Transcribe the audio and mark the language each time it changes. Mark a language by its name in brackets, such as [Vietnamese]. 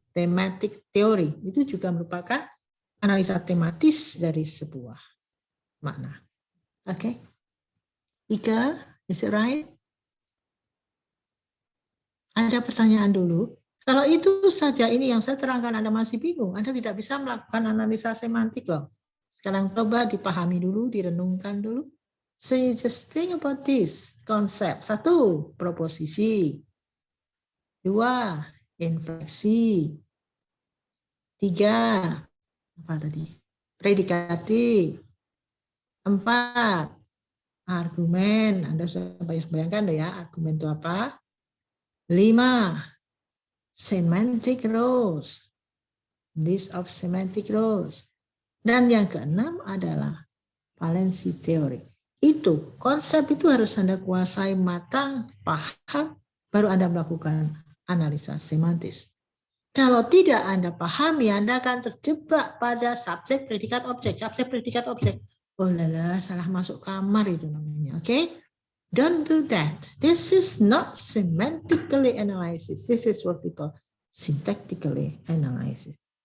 [Indonesian] Tematik teori itu juga merupakan analisa tematis dari sebuah makna. Oke. [English] Ika, is it right? [Indonesian] Ada pertanyaan dulu. Kalau itu saja ini yang saya terangkan Anda masih bingung, Anda tidak bisa melakukan analisa semantik loh. Sekarang coba dipahami dulu, direnungkan dulu. [English] So you just think about this konsep. [Indonesian] 1, proposisi. 2, infleksi. 3, apa tadi? Predikatif. 4, argumen. Anda sudah bayangkan deh ya, argumen itu apa? [English] 5, semantic rules, list of semantic rules. [Indonesian] Dan yang ke-6 adalah valensi teori. Itu, konsep itu harus Anda kuasai matang, paham, baru Anda melakukan analisa semantis. Kalau tidak Anda pahami, Anda akan terjebak pada subjek, predikat, objek. Subjek, predikat, objek. Oh lala, salah masuk kamar itu namanya. [English] Oke? Don't do that. This is not semantically analysis. This is what we call syntactically analysis.